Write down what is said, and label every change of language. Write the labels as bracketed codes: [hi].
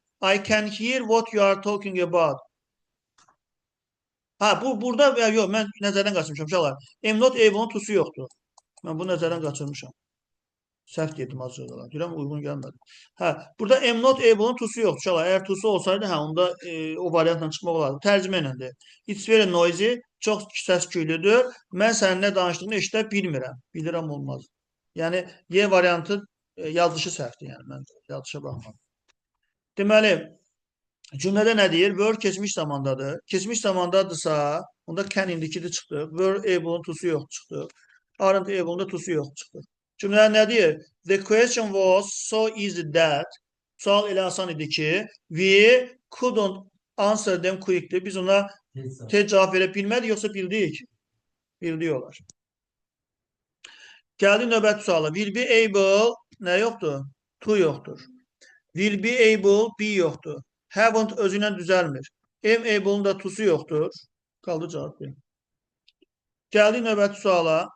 [en] I can hear what you are talking about. [az] Ha, burada yox, mən nəzərdən qaçırmışam uşaqlar. Am not able-nun to'su yoxdur. Mən bu nəzərdən qaçırmışam. Səhv dedim azcıqlar. Deyirəm, uyğun gəlmədi. Hə, burada am not able-nun to'su yoxdur uşaqlar. Əgər to'su olsaydı, hə, onda o variantla çıxmaq olardı. Tərcümə iləndir. [en] It's very noisy. [az] Çox səs-küylüdür. Mən sənin nə danışdığını eşidə bilmirəm. Bilirəm olmaz. Yəni, Y variantı yazılışı səhvdir, yəni mən yazılışa baxmadım. Deməli, cümlədə nə deyir? Were keçmiş zamandadır. Keçmiş zamandadırsa, onda can indiki çıxdı. Were able-un tusu yox çıxdı. Aren't able-un da tusu yox çıxdı. Cümlədə nə deyir? [en] The question was so easy that [az] sual elə asan idi ki, [en] we couldn't answer them quickly. [az] Biz ona tez cavab verə bilmədik, yoxsa bildik? Bildik olar. Gəldik növbəti suala. Will be able nə yoxdur? To yoxdur. Will be able be yoxdur. Haven't özündən düzəlmir. Am able-un da to'su yoxdur. Qaldı cavab verin. Gəldik növbəti suala.